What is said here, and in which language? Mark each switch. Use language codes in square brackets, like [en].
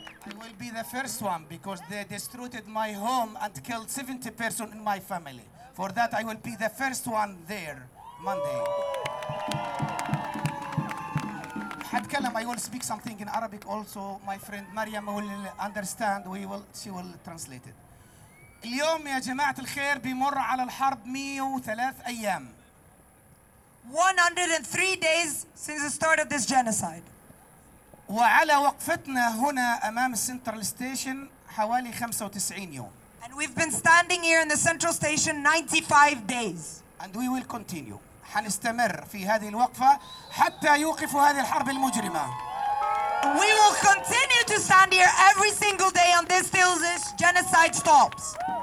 [en] I will be the first one because they destroyed my home and killed 70 persons in my family. For that, I will be the first one there Monday. I will speak something in Arabic also. My friend Maryam will understand. She will translate it. [ar] اليوم يا جماعة الخير بيمر على الحرب 103 أيام. [en] 103 days since the start of this genocide. [ar] وعلى وقفتنا هنا أمام Central Station حوالي 95 يوم. [en] And we've been standing here in the Central Station 95 days. And we will continue. [ar] حنستمر في هذه الوقفة حتى يوقف هذه الحرب المجرمة. [en] We will continue to stand here every single day until this genocide stops.